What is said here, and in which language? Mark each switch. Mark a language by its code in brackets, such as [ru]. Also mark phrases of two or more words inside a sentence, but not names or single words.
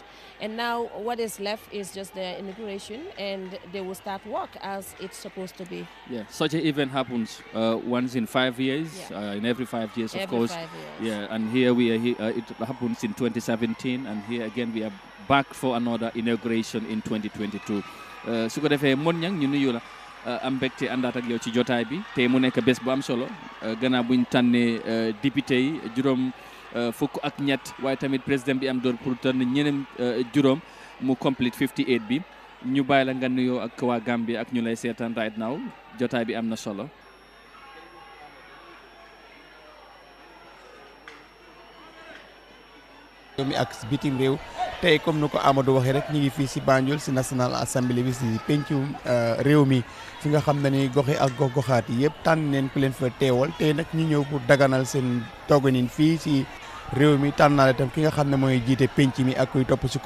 [en] And now what is left is just the inauguration, and they will start work as it's supposed to be. Yeah, such an event happens once in 5 years, Yeah. in every 5 years, of Every course. 5 years. Yeah, and here we are. It happens in 2017, and here again we are back for another inauguration in 2022. [wo] Su ko defee mon ñang ñu nuyu la am mbégte àndaat ak yow ci jotaay bi te mu nekk bés bu am solo gannaaw buñ tànnee député yi juróom fukk ak ñett waaye tamit président bi am door pour tànn ñeneen juróom mu complete 58 bi ñu bàyyi la nga nuyoo ak waa Gambie ak ñu lay seetaan [en] right now [wo] jotaay bi am na solo. mi ak bitim réew tey comme nu ko Amadou waxee rek ñu ngi fii si Banjul si National Assembly bi si pencum réew mi fi nga xam ne ni goxe ak gox-goxaat yi yëpp tànn neen ku leen fa teewal tey nag ñu ñëw pour daganal seen tooganin fii si réew mi tànnaale itam ki nga xam ne mooy jiite penc mi ak kuy topp si